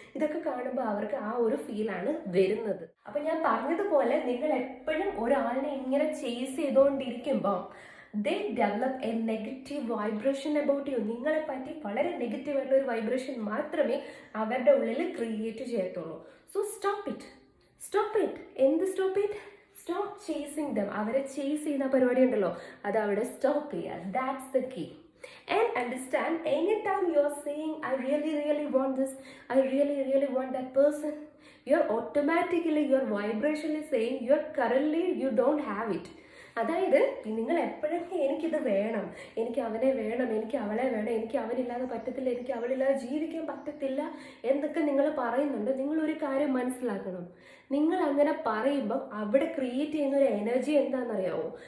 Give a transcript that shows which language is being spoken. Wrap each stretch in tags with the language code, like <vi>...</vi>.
<ml>ഇതൊക്കെ കാണുമ്പോൾ അവർക്ക് ആ ഒരു ഫീലാണ് വരുന്നത്. അപ്പം ഞാൻ പറഞ്ഞതുപോലെ നിങ്ങൾ എപ്പോഴും ഒരാളിനെ ഇങ്ങനെ ചേസ് ചെയ്തുകൊണ്ടിരിക്കുമ്പോൾ</ml> <en>they develop a negative vibration about you.</en> <ml>നിങ്ങളെ പറ്റി വളരെ നെഗറ്റീവ് ആയിട്ടുള്ള ഒരു വൈബ്രേഷൻ മാത്രമേ അവരുടെ ഉള്ളിൽ ക്രിയേറ്റ് ചെയ്യത്തുള്ളൂ.</ml> <en>So stop it. എന്ത് stop it? Stop chasing them.</en> <ml>അവരെ ചേസ് ചെയ്യുന്ന പരിപാടി ഉണ്ടല്ലോ, അത് അവിടെ സ്റ്റോപ്പ് ചെയ്യുക.</ml> <en>That's the key. And understand, anytime you are saying I really want this, I really want that person, you're automatically, your vibration is saying currently you don't have it.</en> <ml>അതായത് നിങ്ങൾ എപ്പോഴൊക്കെ എനിക്കിത് വേണം, എനിക്ക് അവനെ വേണം, എനിക്ക് അവളെ വേണം, എനിക്ക് അവനില്ലാതെ പറ്റത്തില്ല, എനിക്ക് അവളില്ലാതെ ജീവിക്കാൻ പറ്റത്തില്ല എന്നൊക്കെ നിങ്ങൾ പറയുന്നുണ്ട്. നിങ്ങളൊരു കാര്യം മനസ്സിലാക്കണം, നിങ്ങൾ അങ്ങനെ പറയുമ്പം അവിടെ ക്രിയേറ്റ് ചെയ്യുന്ന ഒരു എനർജി എന്താണെന്നറിയാവോ?</ml>